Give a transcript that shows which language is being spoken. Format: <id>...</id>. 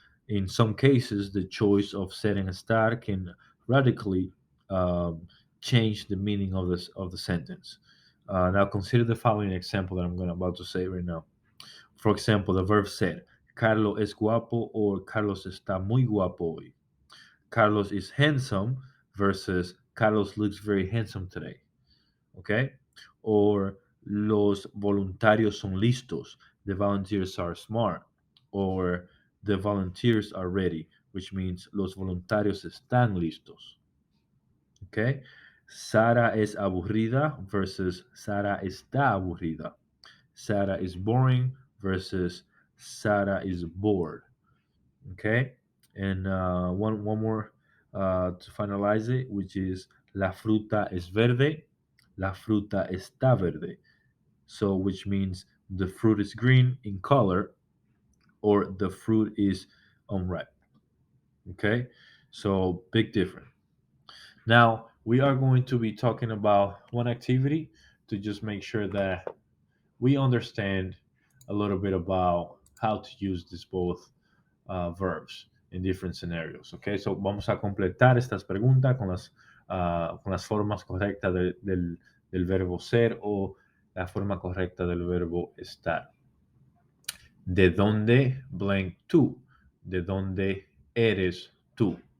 <en>In some cases, the choice of ser and estar can radically um, change the meaning of the sentence. Now, consider the following example that I'm about to say right now. For example, the verb ser,</en> <es>Carlos es guapo or Carlos está muy guapo hoy.</es> <en>Carlos is handsome versus Carlos looks very handsome today. Okay? Or</en> <es>los voluntarios son listos.</es> <en>The volunteers are smart. Or the volunteers are ready, which means</en> <es>los voluntarios están listos.</es> <en>Okay?</en> <es>Sara es aburrida</es> <en>versus</en> <es>Sara está aburrida.</es> <en>Sara is boring versus Sara is bored. Okay, and one more to finalize it, which is</en> <es>la fruta es verde, la fruta está verde.</es> <en>So, which means the fruit is green in color, or the fruit is unripe. Okay, so big difference. Now we are going to be talking about one activity to just make sure that we understand a little bit about how to use these both verbs in different scenarios. Okay, so</en> <es>vamos a completar estas preguntas con las formas correctas del verbo ser o la forma correcta del verbo estar. ¿De dónde blank tú? ¿De dónde eres tú?</es>